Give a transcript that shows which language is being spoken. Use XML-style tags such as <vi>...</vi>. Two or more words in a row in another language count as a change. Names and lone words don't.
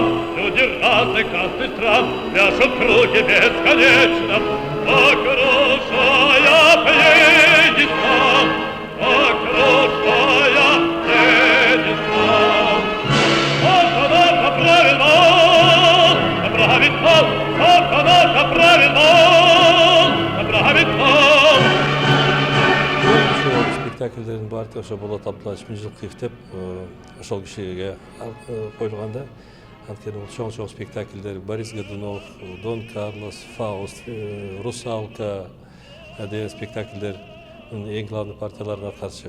<ru>люди разных каст и стран пляшут круги бесконечно, окружая пьедестал, окружая пьедестал. Сатана поправит мол, поправит мол, сатана поправит мол, поправит мол.</ru> <ky>Спектакльдердің барды ошо Болот Абдуллаевич Миңжилкиев деп ошол кишиге коюлганда, анткени бул чоң спектакльдер Борис Годунов, Дон Карлос, Фауст, Русалка деген спектакльдердин эң главный партияларына каршы.</ky>